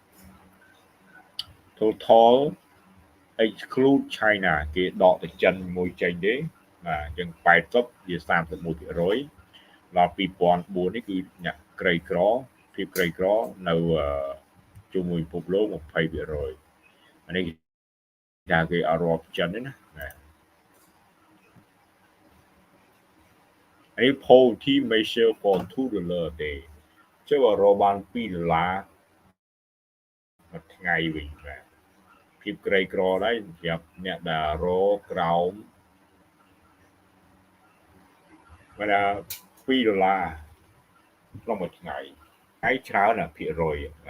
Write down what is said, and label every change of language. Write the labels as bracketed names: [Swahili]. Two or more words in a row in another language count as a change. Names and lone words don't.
[English] total exclude China [Khmer] គេដកទៅចិនមួយចេញទេបាទអញ្ចឹង80ជា31%ដល់2004នេះគឺអ្នកក្រីក្រភាពក្រីក្រនៅជុំវិញពិភពលោក20%អានេះគេអត់រាប់ចិនទេណាបាទ អានេះ [English] poverty measure for $2 a day [Khmer] ចុះរកបាន$2មួយថ្ងៃវិញបាទភាពក្រីក្រដែរសម្រាប់អ្នកដែលរកក្រោម បាទ$2ក្នុងមួយថ្ងៃហើយច្រើនណាភាគរយបាទ